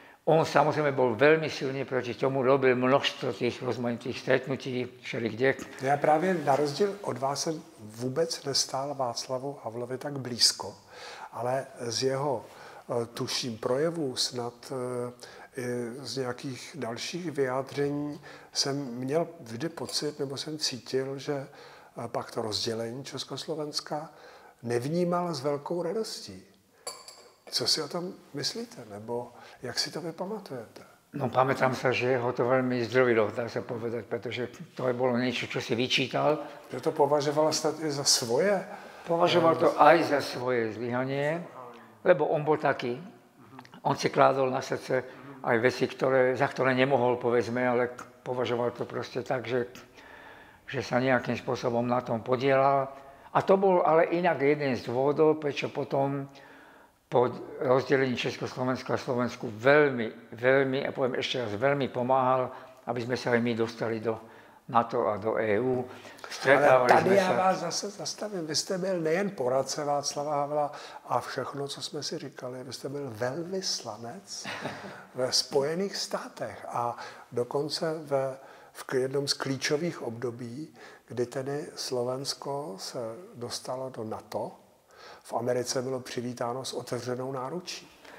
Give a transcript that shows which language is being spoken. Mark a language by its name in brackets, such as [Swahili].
[Slovak] On samozrejme bol veľmi silný proti tomu, robil množstvo tých rozmanitých stretnutí, všelikde. [Czech] Já právě na rozdíl od vás jsem vůbec nestál Václavu Havlovi tak blízko, ale z jeho, tuším, projevů snad z nějakých dalších vyjádření jsem měl vždy pocit, nebo jsem cítil, že pak to rozdělení Československa nevnímal s velkou radostí. Co si o tom myslíte, nebo jak si to vy pamatujete? [Slovak] No pamätám sa, že ho to veľmi zdrovilo, dá sa povedať, pretože to aj bolo niečo, čo si vyčítal. [Czech] Že to považoval snad i za svoje? [Slovak] Považoval to aj za svoje zlyhanie, lebo on bol taký. On si kládol na srdce aj veci, za ktoré nemohol, povedzme, ale považoval to proste tak, že sa nejakým spôsobom na tom podielal. A to bol ale inak jeden z dôvodov, prečo potom po rozdelení Československa a Slovensku veľmi, a poviem ešte raz, veľmi pomáhal, aby sme sa aj my dostali do NATO a do EU. [Czech] Ale tady já vás zase zastavím. Vy jste byl nejen poradce Václava Havla a všechno, co jsme si říkali, vy jste byl velvyslanec ve Spojených státech a dokonce v jednom z klíčových období, kdy tedy Slovensko se dostalo do NATO, v Americe bylo přivítáno s otevřenou náručí.